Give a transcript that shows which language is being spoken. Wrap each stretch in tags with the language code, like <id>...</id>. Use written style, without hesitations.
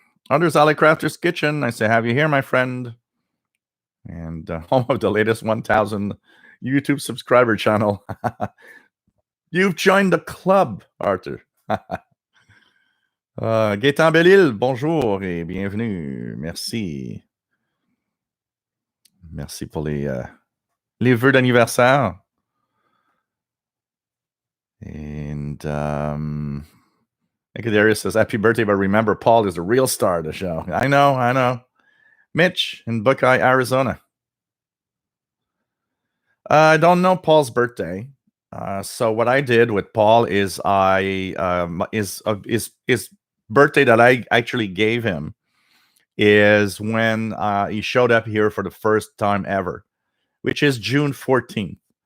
<en>Others, Ali Crafter's Kitchen. Nice to have you here, my friend. And home of the latest 1,000 YouTube subscriber channel. You've joined the club, Arthur.</en> <fr>Gaëtan Bellil, bonjour et bienvenue. Merci. Merci pour les vœux d'anniversaire.</fr> <en>And Darius says, happy birthday, but remember, Paul is the real star of the show. I know. Mitch in Buckeye, Arizona. I don't know Paul's birthday. So what I did with Paul is his birthday that I actually gave him is when he showed up here for the first time ever, which is June 14th.</en>